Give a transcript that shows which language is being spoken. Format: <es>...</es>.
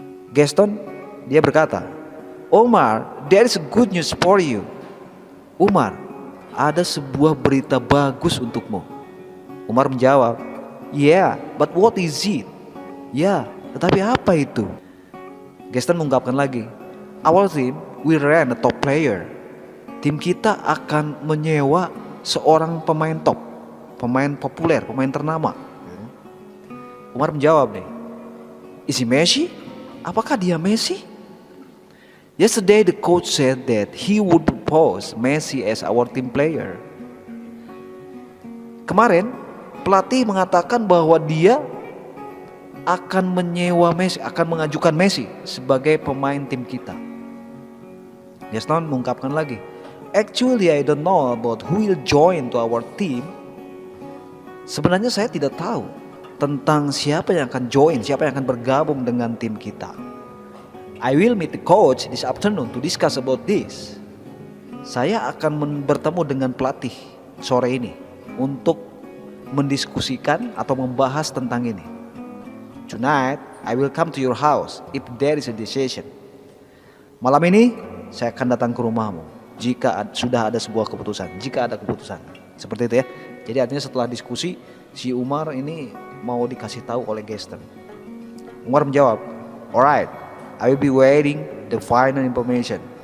<en>Gaston</en> <id>dia berkata,</id> <en>Omar, there is good news for you.</en> <id>Umar, ada sebuah berita bagus untukmu.</id> <en>Umar menjawab, yeah, but what is it?</en> <id>Ya, tetapi apa itu? Gaston mengungkapkan lagi,</id> <en>our team will rent a top player.</en> <id>Tim kita akan menyewa seorang pemain top, pemain populer, pemain ternama. Umar menjawab nih,</id> <en>is he Messi?</en> <id>Apakah dia Messi?</id> <en>Yesterday the coach said that he would propose Messi as our team player.</en> <id>Kemarin pelatih mengatakan bahwa dia akan menyewa Messi, akan mengajukan Messi sebagai pemain tim kita.</id> <en>Gaston</en> <id>mengungkapkan lagi,</id> <en>actually I don't know about who will join to our team.</en> <id>Sebenarnya saya tidak tahu tentang siapa yang akan join, siapa yang akan bergabung dengan tim kita.</id> <en>I will meet the coach this afternoon to discuss about this.</en> <id>Saya akan bertemu dengan pelatih sore ini untuk mendiskusikan atau membahas tentang ini.</id> <en>Tonight I will come to your house if there is a decision.</en> <id>Malam ini saya akan datang ke rumahmu jika sudah ada sebuah keputusan, jika ada keputusan. Seperti itu ya. Jadi artinya setelah diskusi, si Umar ini mau dikasih tahu oleh Gaston.</id> <en>Umar menjawab, alright, I will be waiting the final information.</en>